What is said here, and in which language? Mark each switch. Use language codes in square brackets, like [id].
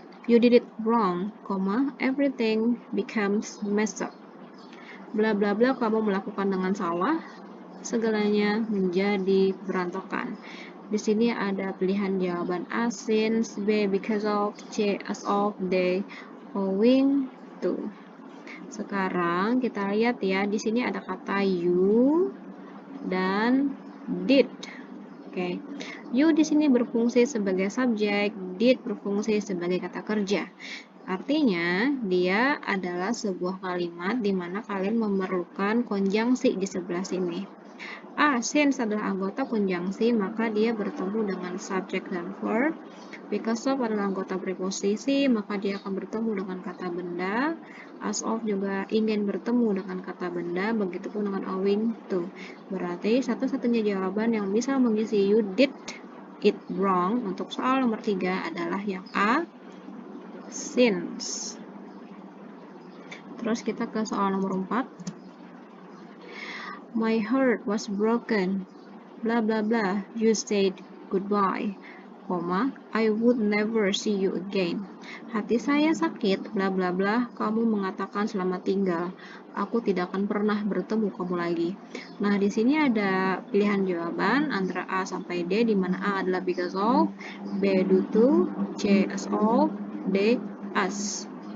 [en] You did it wrong, everything becomes messed up. [id] Bla bla bla, kamu melakukan dengan salah, segalanya menjadi berantakan. Di sini ada pilihan jawaban A, since, B, because of, C, as of, D, owing to. Sekarang kita lihat ya, di sini ada kata you dan did. Oke. You di sini berfungsi sebagai subjek, did berfungsi sebagai kata kerja. Artinya, dia adalah sebuah kalimat di mana kalian memerlukan konjungsi di sebelah sini. A, since adalah anggota konjungsi, maka dia bertemu dengan subjek dan verb. Because of adalah anggota preposisi, maka dia akan bertemu dengan kata benda. As of juga ingin bertemu dengan kata benda, begitupun dengan owing to. Berarti satu-satunya jawaban yang bisa mengisi [en] you did it wrong [id] untuk soal nomor 3 adalah yang A, since. Terus kita ke soal nomor 4. [en] My heart was broken, bla bla bla, you said goodbye, I would never see you again. [id] Hati saya sakit, bla bla bla, kamu mengatakan selamat tinggal, aku tidak akan pernah bertemu kamu lagi. Nah, di sini ada pilihan jawaban antara A sampai D, di mana A adalah because of, B due to, C as of, D as.